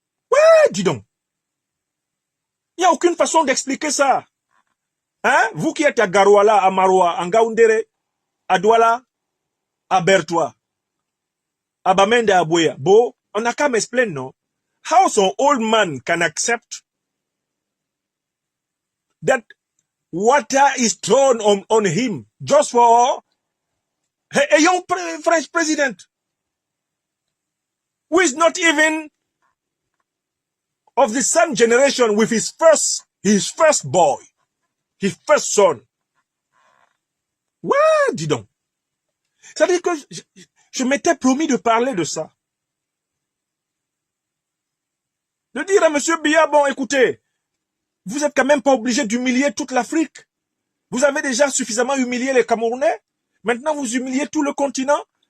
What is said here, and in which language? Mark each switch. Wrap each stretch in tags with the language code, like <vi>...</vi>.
<fr>Ouais, dis donc. Il n'y a aucune façon d'expliquer ça. Hein? Vous qui êtes à Garouala, à Maroua, à Ngaoundéré, à Douala, à Bertois, à Bamenda, à Boya, Bo, on n'a qu'à m'expliquer, non?</fr> <en>How some old man can accept that water is thrown on him just for a young French president who is not even of the same generation with his first boy, his first son.</en> <fr>Ouais, dis donc. C'est-à-dire que je m'étais promis de parler de ça. De dire à M. Biya, bon, écoutez, vous êtes quand même pas obligé d'humilier toute l'Afrique. Vous avez déjà suffisamment humilié les Camerounais. Maintenant, vous humiliez tout le continent.</fr>